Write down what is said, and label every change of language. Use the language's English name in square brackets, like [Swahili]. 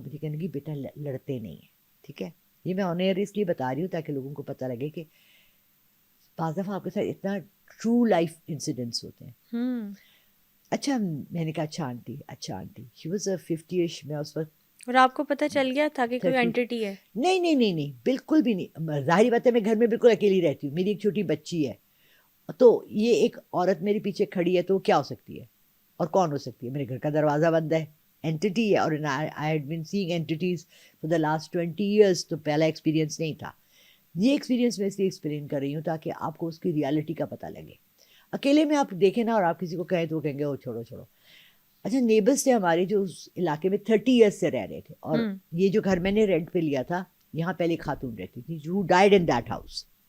[Urdu] مجھے کہنے لگی بیٹا لڑتے نہیں ہیں, ٹھیک ہے. یہ میں آن ایئر اس لیے بتا رہی ہوں تاکہ لوگوں کو پتہ لگے کہ بعض دفعہ آپ کے ساتھ اتنا ٹرو لائف انسیڈنٹس ہوتے ہیں. اچھا, میں نے کہا اچھا آنٹی, [English] She was 50ish. [Urdu] میں اس وقت اور آپ کو پتہ چل گیا تھا کہ کوئی اینٹیٹی ہے؟ نہیں بالکل بھی نہیں. ظاہری بات ہے میں گھر میں بالکل اکیلی رہتی ہوں, میری ایک چھوٹی بچی ہے, تو یہ ایک عورت میرے پیچھے کھڑی ہے تو وہ کیا ہو سکتی ہے اور کون ہو سکتی ہے؟ میرے گھر کا دروازہ بند ہے, اینٹیٹی ہے. [English] اور I had been seeing entities for the last 20 years, [Urdu] تو پہلا ایکسپیرینس نہیں تھا. یہ ایکسپیرینس میں اس لیے ایکسپلین کر رہی ہوں تاکہ آپ کو اس کی ریالٹی کا پتہ لگے. اکیلے میں آپ دیکھیں نا اور آپ کسی کو کہیں تو وہ کہیں گے وہ چھوڑو. اچھا, نیبرس تھے ہمارے جو اس علاقے میں 30 ایئرس سے رہ رہے تھے, اور یہ جو گھر میں نے رینٹ پہ لیا تھا یہاں پہلے خاتون رہتی تھی [English] who died in that house.